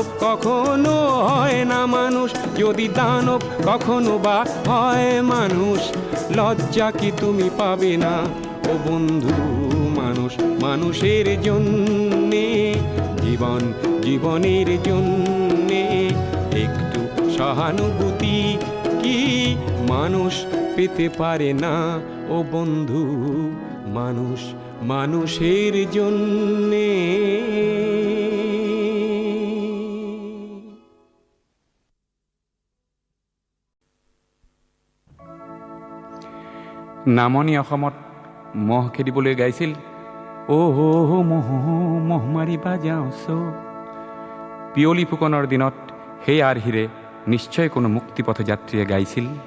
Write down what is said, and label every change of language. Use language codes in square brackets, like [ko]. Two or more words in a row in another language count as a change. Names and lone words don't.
[bn] কখনো হয় না মানুষ যদি দানব কখনো বা হয় মানুষ লজ্জা কি তুমি পাবে না ও বন্ধু মানুষ মানুষের জন্যে জীবন জীবনের জন্যে একটু সহানুভূতি কি মানুষ পেতে পারে না ও বন্ধু মানুষ মানুষের জন্যে [as] নামনি অসমত মহ খেদিবলৈ গাইছিল অ' মহ মহ মাৰিবা যাওঁছ পিয়লি ফুকনৰ দিনত সেই আৰ্হিৰে নিশ্চয় কোনো মুক্তিপথ যাত্ৰীয়ে গাইছিল